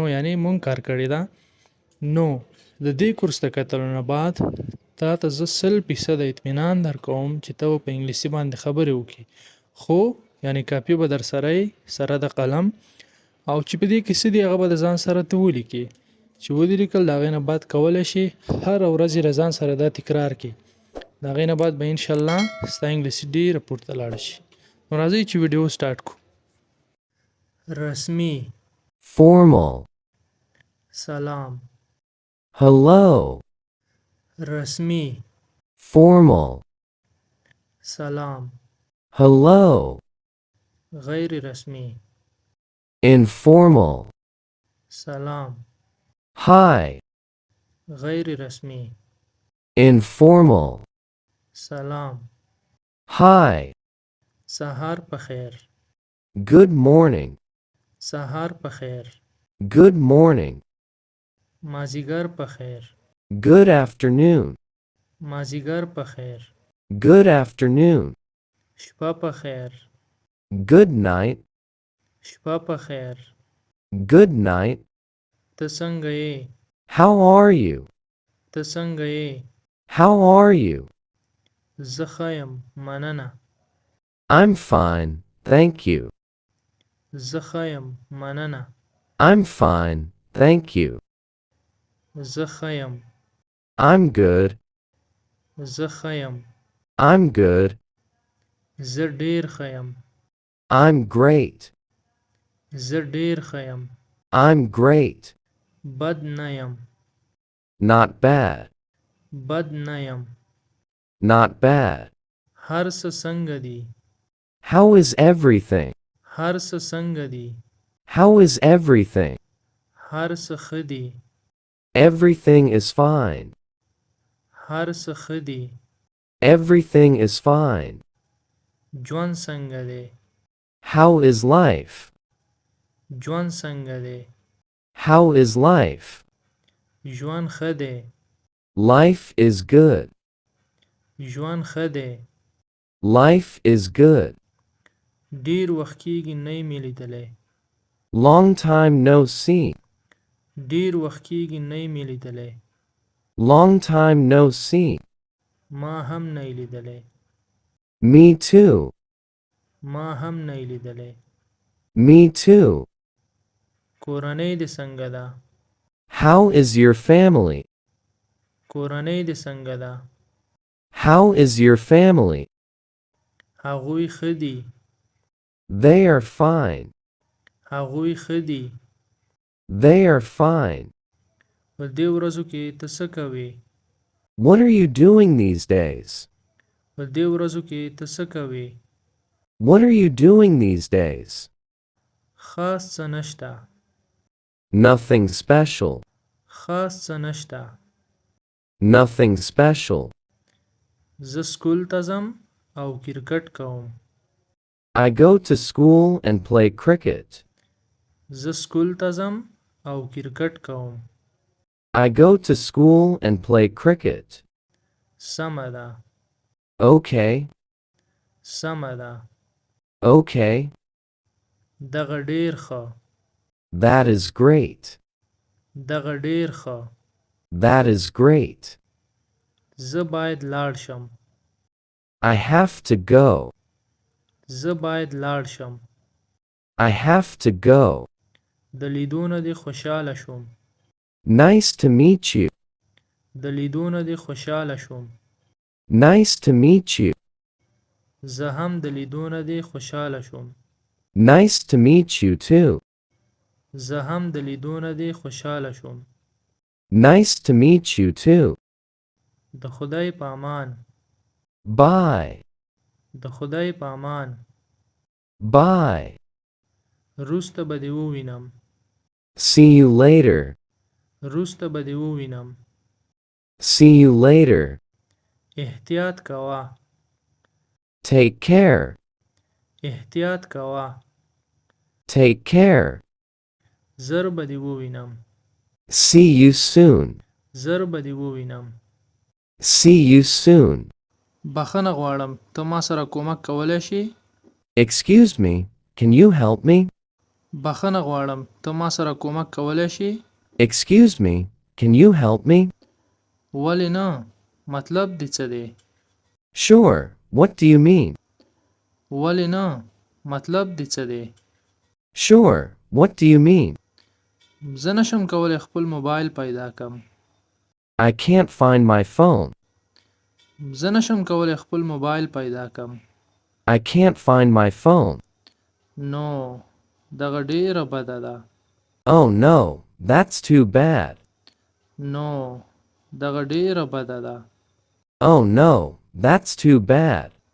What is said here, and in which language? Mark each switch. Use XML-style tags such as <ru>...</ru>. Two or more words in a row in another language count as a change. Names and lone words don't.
<ps>یعنی مونږ کار کړی ده نو د دې کورس ته کتلو نه بعد تا ته زه 100% اطمینان درکوم چې ته په انګلیسي باندې خبرې وکړي خو یعنی کاپي به در سره سره د قلم او چې په دې کې څه دي هغه به د ځان سره ته ولیکې چې ودې لیکل د هغې نه بعد کولی شي هره ورځ یې له ځان سره دا تکرار کړي د هغې نه بعد به انشاءالله ستا انګلیسي ډېره پورته لاړه شي نو راځئ چې</ps> <en>video start</en> <ps>کړو رسمی</ps> <en>formal,</en> <ps>سلام</ps> <en>hello,</en> <ps>رسمی</ps> <en>formal,</en> <ps>سلام</ps> <en>hello,</en> <ps>غیر رسمی</ps> <en>informal,</en> <ps>سلام</ps> <en>hi,</en> <ps>غیر رسمی</ps> <en>informal,</en> <ps>سلام</ps> <en>hi,</en> <ps>سهار په خیر</ps> <en>good morning,</en> <ps>سهار په خیر</ps> <en>good morning,</en> <ps>مازیګر په خیر</ps> <en>good afternoon,</en> <ps>مازیګر په خیر</ps> <en>good afternoon,</en> <ps>شپه په خیر</ps> <en>good night,</en> <ps>شپه په خیر</ps> <en>good night,</en> <ps>ته څنګه یې</ps> <en>how are you,</en> <ps>ته څنګه یې</ps> <en>how are you,</en> <ps>زه ښه یم مننه</ps> <en>I'm fine, thank you,</en> <ps>زه ښه یم مننه</ps> <en>I'm fine, thank you,</en> <ps>زه ښه یم</ps> <en>I'm good,</en> <ps>زه ښه یم</ps> <en>I'm good,</en> <ps>زه ډېر ښه یم</ps> <en>I'm great,</en> <ps>زه ډېر ښه یم</ps> <en>I'm great,</en> <ps>بد نه یم</ps> <en>not bad,</en> <ps>بد نه یم</ps> <en>not bad,</en> <ps>هر څه څنګه دي</ps> <en>how is everything,</en> <ps>هر څه څنګه دي</ps> <en>how is everything,</en> <ps>هر څه ښه دي</ps> <en>everything is fine,</en> <ps>هر څه ښه دي</ps> <en>everything is fine,</en> <ps>ژوند څنګه دی</ps> <en>how is life,</en> <ps>ژوند څنګه دی</ps> <en>how is life,</en> <ps>ژوند ښه دی</ps> <en>life is good,</en> <ps>ژوند ښه دی</ps> <en>life is good,</en> <ps>ډېر وخت کېږي نه یې مې لیدلی</ps> <en>long time no see,</en> <ps>ډېر وخت کېږي نه یې مې لیدلی</ps> <en>long time no see,</en> <ps>ما هم نه یې لیدلی</ps> <en>me too,</en> <ps>ما هم نه یې لیدلی</ps> <en>me too,</en> <ps>کورنۍ دې څنګه ده</ps> <en>how is your family,</en> <ps>کورنۍ دې څنګه ده</ps> <en>how is your family,</en> <ps>هغوی ښه دي</ps> <en>they are fine,</en> <ps>هغوی ښه دي</ps> <en>they are fine,</en> <ps>په دې ورځو کې ته څه کوې</ps> <en>what are you doing these days,</en> <ps>په دې ورځو کې ته څه کوې</ps> <en>what are you doing these days,</en> <ps>خاص څه نشته</ps> <en>nothing special,</en> <ps>خاص څه نشته</ps> <en>nothing special,</en> <ps>زه سکول ته ځم او کرکټ کوم</ps> <en>I go to school and play cricket,</en> <ps>زه سکول ته ځم او کرکټ کوم</ps> <en>I go to school and play cricket,</en> <ps>سمه ده</ps> <en>okay,</en> <ps>سمه ده</ps> <en>okay,</en> <ps>دغه ډېر ښه</ps> <en>That is great.</en> <ps>دغه ډیر ښه.</ps> <en>That is great.</en> <ps>زه باید لاړ شم.</ps> <en>I have to go.</en> <ps>زه باید لاړ شم.</ps> <en>I have to go.</en> <ps>د لیدو نه دې خوشحاله شوم.</ps> <en>Nice to meet you.</en> <ps>د لیدو نه دې خوشحاله شوم.</ps> <en>Nice to meet you.</en> <ps>زه هم د لیدو نه دې خوشحاله شوم.</ps> <en>Nice to meet you too.</en> <ps>زه هم د لیدو نه دې خوشحاله شوم.</ps> <en>Nice to meet you too.</en> <ps>د خدای په امان.</ps> <en>Bye.</en> <ps>د خدای په امان.</ps> <en>Bye.</en> <ps>روسته به دې ووینم.</ps> <en>See you later.</en> <ps>روسته به دې ووینم.</ps> <en>See you later.</en> <ps>احتیاط کوه.</ps> <en>Take care.</en> <ps>احتیاط کوه.</ps> <en>Take care.</en> <ps>زر به دې ووینم.</ps> <en>See you soon.</en> <ps>زر به دې ووینم.</ps> <en>See you soon.</en> <ps>بخښنه غواړم ته ما سره کومک کولی شې؟</ps> <en>Excuse me, can you help me?</en> <ps>بخښنه غواړم ته ما سره کومک کولی شې؟</ps> <en>Excuse me, can you help me?</en> <ps>ولې نه؟ مطلب دې څه دی؟</ps> <en>Sure, what do you mean?</en> <ps>ولې نه؟ مطلب دې څه دی؟</ps> <en>Sure, what do you mean?</en> <ps>زه نشم کولی خپل موبایل پیدا کړم.</ps> <en>I can't find my phone.</en> <ps>زه نشم کولی خپل موبایل پیدا کړم.</ps> <en>I can't find my phone.</en> <ps>نو دغه ډیره بده ده.</ps> <en>Oh no, that's too bad.</en> <ps>نو دغه ډیره بده ده.</ps> <en>Oh no, that's too bad.</en>